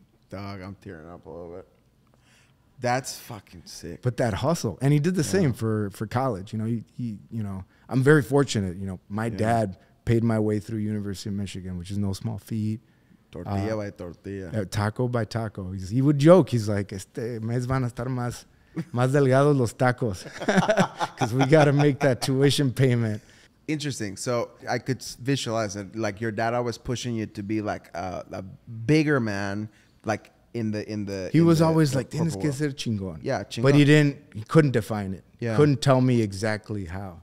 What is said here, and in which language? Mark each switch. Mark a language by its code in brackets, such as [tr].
[en] Dog, I'm tearing up a little bit. That's fucking sick. But that hustle. And he did the same for college. You know, he you know, I'm very fortunate. You know, my dad paid my way through University of Michigan, which is no small feat. Tortilla by tortilla. Taco by taco. He would joke. He's like, [es] este mes van a estar más delgados los tacos. [en] Because we got to make that tuition payment. Interesting. So I could visualize it. Like your dad always pushing you to be like a bigger man, like in the. He was always like, [es] tienes que ser chingón. [en] Yeah, chingón. But he couldn't define it. Yeah. Couldn't ttle me exactly how.